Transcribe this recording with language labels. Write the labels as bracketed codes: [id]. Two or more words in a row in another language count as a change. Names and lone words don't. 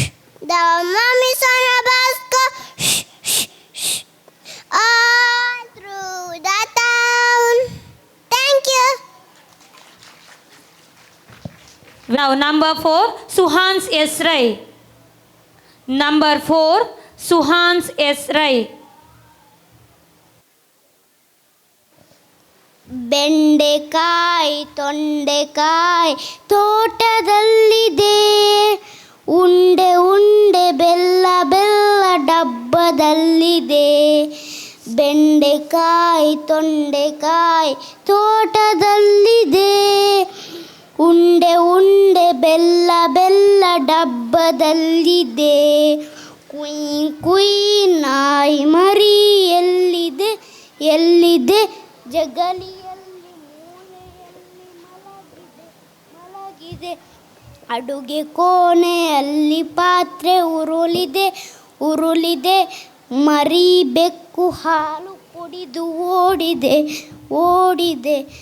[en] The mummies on the bus go shh, shh, shh, all through the town. Thank you. Now, number 4, Suhans S. Rai. Number 4, Suhans S. Rai. [kn] ಬೆಂಡೆಕಾಯಿ ತೊಂಡೆಕಾಯಿ ತೋಟದಲ್ಲಿದೆ, ಉಂಡೆ ಉಂಡೆ ಬೆಲ್ಲ ಬೆಲ್ಲ ಡಬ್ಬದಲ್ಲಿದೆ. ಬೆಂಡೆಕಾಯಿ ತೊಂಡೆಕಾಯಿ ತೋಟದಲ್ಲಿದೆ, ಉಂಡೆ ಉಂಡೆ ಬೆಲ್ಲ ಬೆಲ್ಲ ಡಬ್ಬದಲ್ಲಿದೆ. ಕುಯ್ ಕುಯ್ ನಾಯಿ ಮರಿ ಎಲ್ಲಿದೆ, ಎಲ್ಲಿದೆ ಜಗಲಿಯಲ್ಲಿ ಮೂಲೆಯಲ್ಲಿ ಮಲಗಿದೆ. ಅಡುಗೆ ಕೋಣೆಯಲ್ಲಿ ಪಾತ್ರೆ ಉರುಳಿದೆ, ಉರುಳಿದೆ. ಮರಿ ಬೆಕ್ಕು ಹಾಲು ಕುಡಿದು ಓಡಿದೆ, ಓಡಿದೆ.